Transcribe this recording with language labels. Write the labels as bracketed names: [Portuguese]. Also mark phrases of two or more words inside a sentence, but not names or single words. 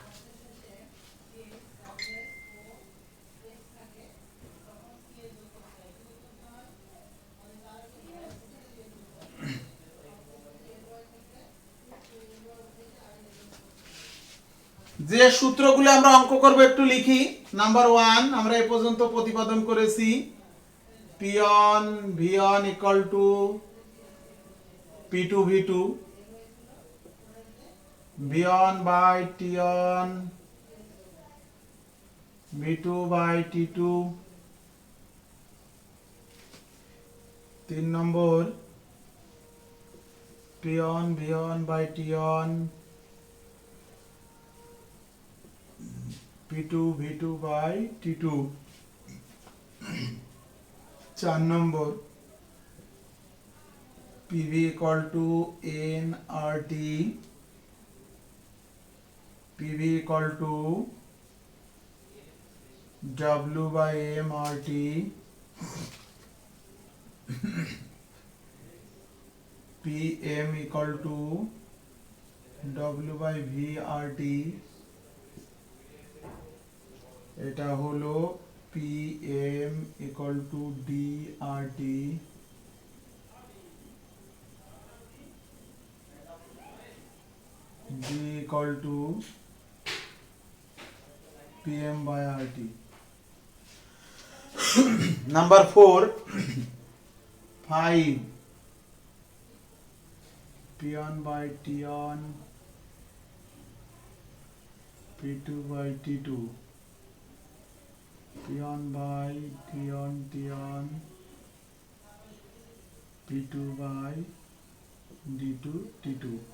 [Bangla] যে সূত্রগুলো আমরা অঙ্ক করব একটু লিখি। নাম্বার 1 আমরা এই পর্যন্ত প্রতিপাদন করেছি [English] P1 V1 equal to P2 V2 V1 by T1 V2 by T2। [Bangla] 3 নম্বর [English] P1 V1 by T1 P2 V2 by T2। [Bangla] 4 নম্বর [English] PV equal to nRT PV equal to W by mRT PM equal to W by VRT। [Bangla] এটা হলো [English] PM equal to DRT D equal to PM by RT। Number 4 5 P1 by T1 P2 by T2 P1 by T1 T1 P2 by D2 T2।